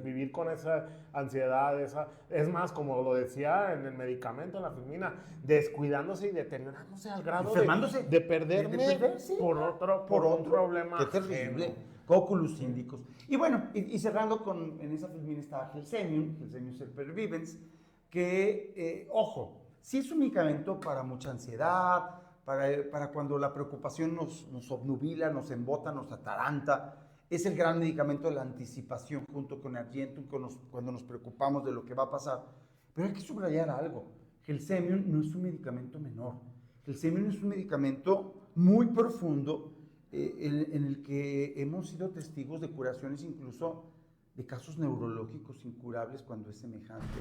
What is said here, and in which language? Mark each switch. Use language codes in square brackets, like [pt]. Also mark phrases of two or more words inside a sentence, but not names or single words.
[es] Vivir con esa ansiedad, es más, como lo decía en el medicamento, en la filmina, descuidándose y deteriorándose al grado de perderme por otro problema. Qué terrible. Cóculus índicos. Y bueno, y cerrando en esa filmina estaba Gelsemium Supervivens, que, ojo, sí es un medicamento para mucha ansiedad, para cuando la preocupación nos obnubila, nos embota, nos ataranta. Es el gran medicamento de la anticipación junto con Argentum cuando nos preocupamos de lo que va a pasar. Pero hay que subrayar algo. Gelsemium no es un medicamento menor. Gelsemium es un medicamento muy profundo en el que hemos sido testigos de curaciones incluso de casos neurológicos incurables cuando es semejante.